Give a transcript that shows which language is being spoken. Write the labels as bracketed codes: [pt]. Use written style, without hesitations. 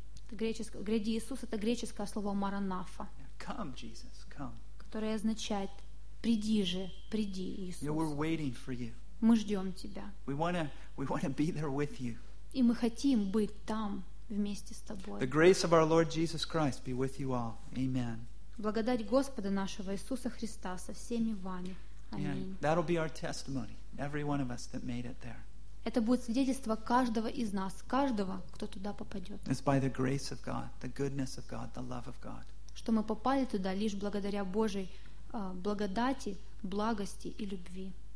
[ru] «Гряди, Иисус» — это греческое слово «маранафа». [en] Yeah. «Come, Jesus, come». [ru] Которое означает «приди же, приди, Иисус». [en] Yeah, we're waiting for you. [ru] Мы ждем тебя. [en] We wanna be there with you. [ru] И мы хотим быть там вместе с тобой. [en] The grace of our Lord Jesus Christ be with you all. Amen. [ru] Благодать Господа нашего Иисуса Христа со всеми вами. Аминь. [en] Yeah, that'll be our testimony. Every one of us that made it there. [ru] Это будет свидетельство каждого из нас, каждого, кто туда попадет. [en] It's by the grace of God, the goodness of God, the love of God. [ru] Что мы попали туда лишь благодаря Божьей благодати, благости и любви.